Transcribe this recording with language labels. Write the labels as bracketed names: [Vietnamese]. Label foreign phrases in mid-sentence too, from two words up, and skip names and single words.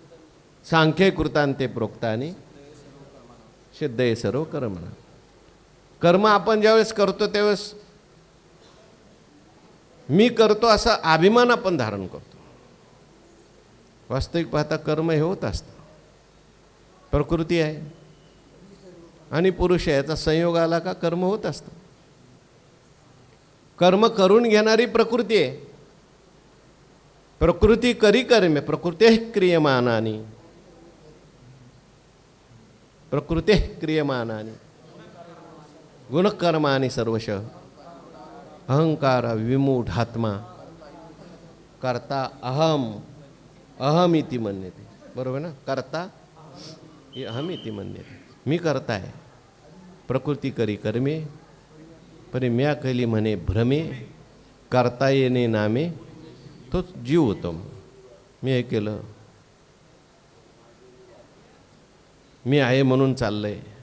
[Sanskrit] सांख्ये कृतांते प्रोक्तानि सिद्धये सर्व कर्मणा. [Marathi] कर्म आपण ज्यावेळेस करतो त्यावेळेस मी करतो असा अभिमान आपण धारण करतो. वास्तविक पाहता कर्म हे होत असतं. प्रकृती आहे आणि पुरुष आहे, याचा संयोग आला का कर्म होत असतं. कर्म करून घेणारी प्रकृती आहे. प्रकृती करी कर्मे [Sanskrit] प्रकृते क्रियमानानी, प्रकृते क्रियमानानी गुणकर्मानी सर्वश अहंकार विमूढात्मा कर्ता अहम इति मन्यते. [Marathi] बरोबर ना? [Sanskrit] कर्ता अहम इति मन्यते. [Marathi] मी करता आहे. प्रकृती करी कर्मे परी म्या केली म्हणे भ्रमे, करता येणे नामे तोच जीव होतो. मी हे केलं, मी आहे म्हणून चाललंय.